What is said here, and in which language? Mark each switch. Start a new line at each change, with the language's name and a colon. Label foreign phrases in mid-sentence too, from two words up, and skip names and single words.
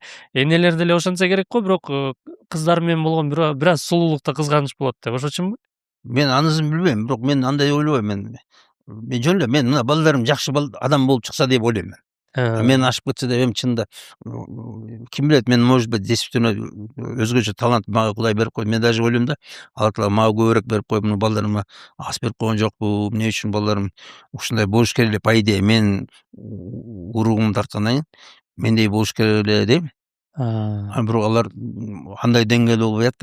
Kyrgyz: Энелер деле ошентсе керек го, бирок кыздар менен болгон бир аз сулуулукта кызганыч болот деп. Ошочумбу? Мен анысын билбейм, бирок мен андай ойлобойм. Мен жөн эле мына балдарым жакшы адам болуп чыкса деп ойлойм мен. Мен ашып кетсе деп эми чынында ким билет, мен
Russian: может быть действительно
Kyrgyz: өзгөчө талант мага Кудай берип койду. Мен даже ойлойм да, Алла Таала мага көбүрөөк берип коюп, мына балдарыма ас берип койгон жокпу? Эмне үчүн балдарым ушундай болуш керек эле,
Russian: по идее,
Kyrgyz: мен уругум тарткандан кийин мендей болуш керек эле дейм. Бирок алар андай деңгээлде болбой атты.